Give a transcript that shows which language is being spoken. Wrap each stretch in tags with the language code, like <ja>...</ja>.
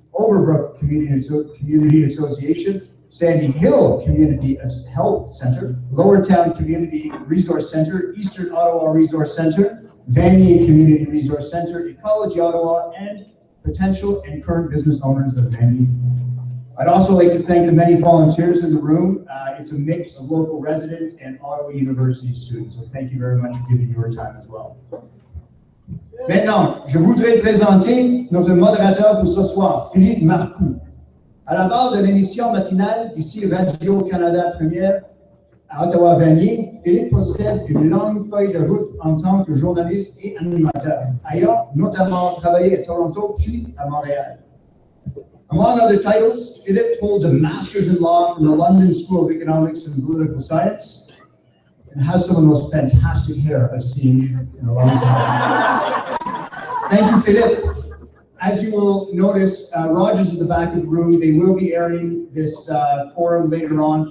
<en>Overbrook Community Association, Sandy Hill Community Health Center, Lowertown Community Resource Center, Eastern Ottawa Resource Center, Vanier Community Resource Center, Ecology Ottawa, and potential and current business owners of Vanier. I'd also like to thank the many volunteers in the room. It's a mix of local residents and Ottawa University students, so thank you very much for giving your time as well.</en> <fr>Maintenant, je voudrais présenter notre modérateur pour ce soir, Philippe Marcoux. À la barre de l'émission matinale d'ici Radio-Canada Première à Ottawa Vanier, Philippe possède une longue feuille de route en tant que journaliste et animateur, ayant notamment travaillé à Toronto puis à Montréal.</fr> <en>Among other titles, Philippe holds a Master's in Law from the London School of Economics and Political Science, and has some of the most fantastic hair I've seen in a long time. Thank you, Philippe. As you will notice, Roger's at the back of the room. They will be airing this forum later on.</en>